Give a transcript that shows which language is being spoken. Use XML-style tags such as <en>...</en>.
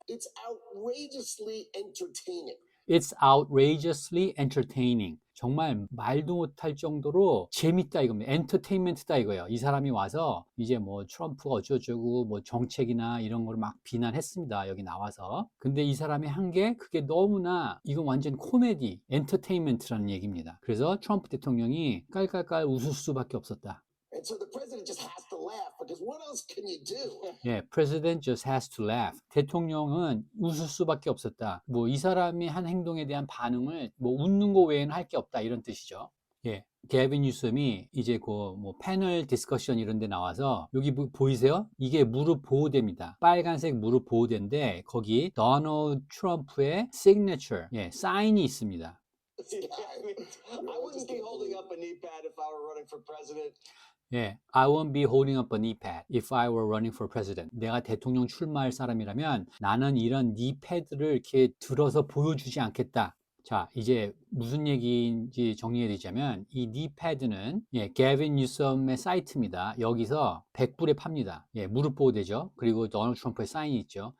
<en>It's outrageously entertaining. It's outrageously entertaining.</en> <ko>정말 말도 못할 정도로 재밌다 이겁니다. 엔터테인먼트다 이거예요. 이 사람이 와서 이제 뭐 트럼프가 어쩌고저쩌고 뭐 정책이나 이런 걸 막 비난했습니다. 여기 나와서. 근데 이 사람이 한 게 그게 너무나 이건 완전 코미디, 엔터테인먼트라는 얘기입니다. 그래서 트럼프 대통령이 깔깔깔 웃을 수밖에 없었다.</ko> <en>And so the president just has to laugh because what else can you do? 예, president just has to laugh.</en> <ko>대통령은 웃을 수밖에 없었다. 뭐 이 사람이 한 행동에 대한 반응을 뭐 웃는 거 외에는 할 게 없다 이런 뜻이죠. 예, 게빈 뉴섬이 이제 그 뭐 패널 디스커션 이런 데 나와서 여기 보이세요? 이게 무릎 보호대입니다. 빨간색 무릎 보호대인데 거기 도널드 트럼프의 signature, 예, 사인이 있습니다.</ko> <en>I mean, I wouldn't be holding up a knee pad if I were running for president. 예, I won't be holding up a knee pad if I were running for president.</en> <ko>내가 대통령 출마할 사람이라면 나는 이런 knee pad를 이렇게 들어서 보여주지 않겠다. 자, 이제 무슨 얘기인지 정리해 드리자면 이 knee pad는 예, 게빈 뉴섬의 사이트입니다. 여기서 100불에 팝니다. 예, 무릎 보호대죠. 그리고 도널드 트럼프의 사인이 있죠.</ko>